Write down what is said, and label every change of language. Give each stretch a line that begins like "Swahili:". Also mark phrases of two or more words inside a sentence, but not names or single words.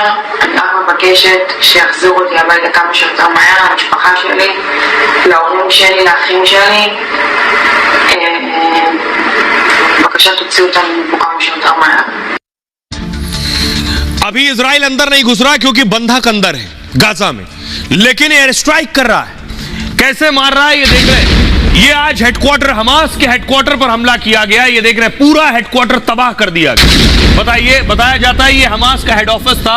Hebrew: אני רק מבקשת שיחזירו אותי הביתה כמה שיותר מהר, למשפחה שלי, להורים שלי, לאחים שלי. בבקשה תוציאו אותנו מפה כמה שיותר מהר.
Hindi: अभी इजराइल अंदर नहीं घुस रहा क्योंकि बंधक अंदर है गाजा में, लेकिन
English: air strike
Hindi: कर रहा है। कैसे मार रहा है ये देख रहे हैं। ये आज हेडक्वार्टर, हमास के हेडक्वार्टर पर हमला किया गया। ये देख रहे हैं, पूरा हेडक्वार्टर तबाह कर दिया गया। बताइए, बताया जाता है ये हमास का
English: head office
Hindi: था।